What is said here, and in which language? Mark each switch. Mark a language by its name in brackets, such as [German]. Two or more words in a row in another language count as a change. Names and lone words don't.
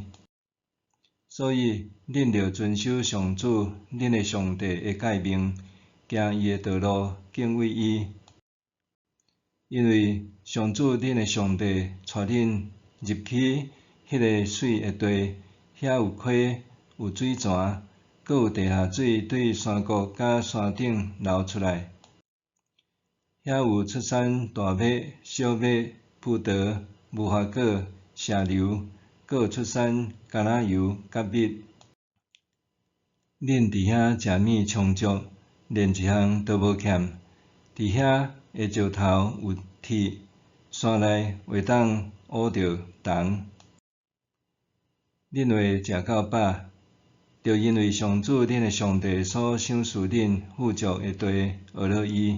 [Min Nan Chinese] 所以，恁着遵守上主恁的上帝的诫命，行伊的道路，敬畏伊。因为上主恁的上帝带恁入去迄个水的地，遐有溪，有水泉，阁有地下水对山谷甲山顶流出来。遐有出产大麦、小麦、葡萄、无花果、石榴，阁有出产橄榄油甲蜜。恁伫遐食物充足，连一项都无欠。伫遐的石头有铁，山内会当挖着铜。恁会食到饱，就因为上主恁的上帝所赏赐恁富足的地学了伊。